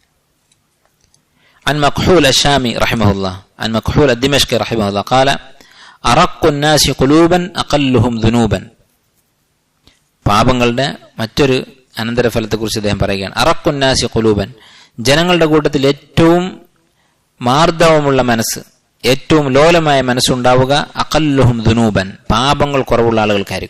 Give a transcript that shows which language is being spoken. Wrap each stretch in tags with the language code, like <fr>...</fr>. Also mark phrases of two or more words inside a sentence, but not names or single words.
<ar>عن مكحول الشامي رحمه الله عن مكحول الدمشقي رحمه الله قال أرق الناس قلوبا أقلهم ذنوبا.</ar> <ml>പാപങ്ങളുടെ മറ്റൊരു അനന്തരഫലത്തെക്കുറിച്ച് അദ്ദേഹം പറയുകയാണ്.</ml> <ar>أرق الناس قلوبا,</ar> <ml>ജനങ്ങളുടെ കൂട്ടത്തിൽ ഏറ്റവും മാർദ്ദവമുള്ള മനസ്സ്, ഏറ്റവും ലോലമായ മനസ്സുണ്ടാവുക</ml> <ar>أقلهم ذنوبا,</ar> <ml>പാപങ്ങൾ കുറവുള്ള ആളുകൾക്കായിരിക്കും.</ml>